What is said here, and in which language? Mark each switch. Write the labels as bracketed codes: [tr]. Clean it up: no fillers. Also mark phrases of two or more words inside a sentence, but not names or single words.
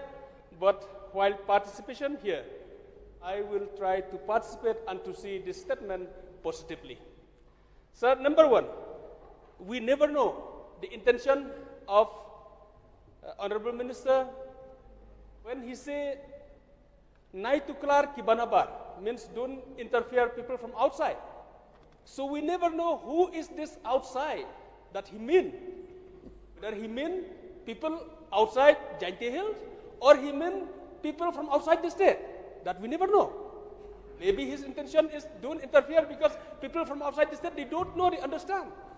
[en] But while participation here, I will try to participate and to see this statement positively. Sir, number one, we never know the intention of Honorable Minister when he say, [kha] Nai tuklar kibanabar, [en] means don't interfere people from outside. So we never know who is this outside that he mean. Whether he mean people outside Jaintia Hills or he mean people from outside the state. That we never know. Maybe his intention is don't interfere because people from outside the state, they don't know, they understand.